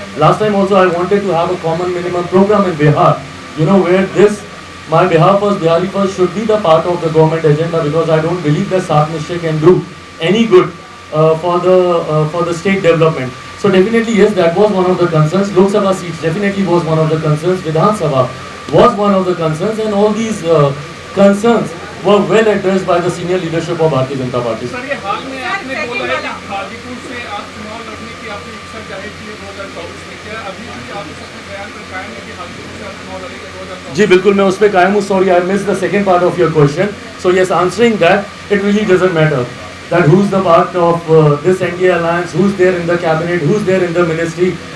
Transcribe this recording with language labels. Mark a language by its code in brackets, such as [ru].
[en] Last time also I wanted to have a common minimum program in Bihar, where this, my Bihar First, Bihari First should be the part of the government agenda, because I don't believe that Sat Nishchay can do any good for the state development. So definitely yes, that was one of the concerns. Lok Sabha seats definitely was one of the concerns. Vidhan Sabha was one of the concerns, and all these concerns were well addressed by the senior leadership of Bharatiya Janata Party. [hi] Sir, ये हाल में आपने बोला है कि हाजीपुर से आप चुनाव लड़ने की आपने इच्छा जाहिर की है 2024 में, क्या अभी भी आप इस अपने बयान पर कायम है कि हाजीपुर से आप चुनाव लड़ेंगे 2024? जी बिल्कुल, मैं उस पर कायम हूँ. [en] Sorry, I miss the second part of your question. So yes, answering that, it really doesn't matter that who's the part of this NDA alliance, who's there in the cabinet, who's there in the ministry.